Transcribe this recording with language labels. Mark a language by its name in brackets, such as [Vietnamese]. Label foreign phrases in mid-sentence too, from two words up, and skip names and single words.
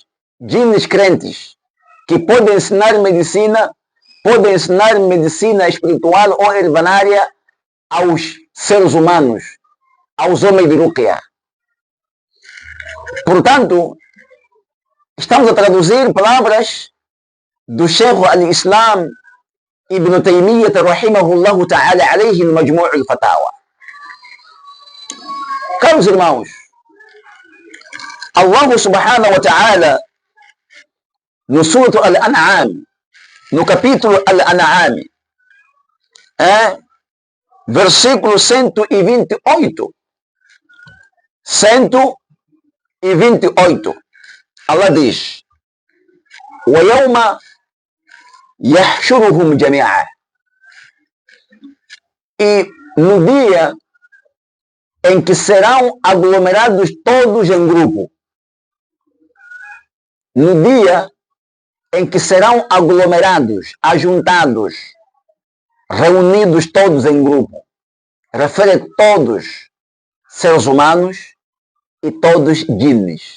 [Portuguese] Jinnes crentes que podem ensinar medicina espiritual ou herbanária aos seres humanos, aos homens de ruqya. Portanto, estamos a traduzir palavras do Sheikh al-Islam Ibn Taymiyyah [Arabic] رحمه الله تعالى عليه [Portuguese] no Majmu' al-Fatawa. Caros irmãos, [Arabic] الله سبحانه وتعالى [Portuguese] no Surah Al-An'am, no capítulo Al-An'am, versículo 128, Allah diz: [Arabic] وَيَوْمَ يَحْشُرُهُمْ جَمِيعًا. [Portuguese] E no dia em que serão aglomerados todos em grupo, no dia em que serão aglomerados, ajuntados, reunidos todos em grupo, refere todos seres humanos e todos jinnes.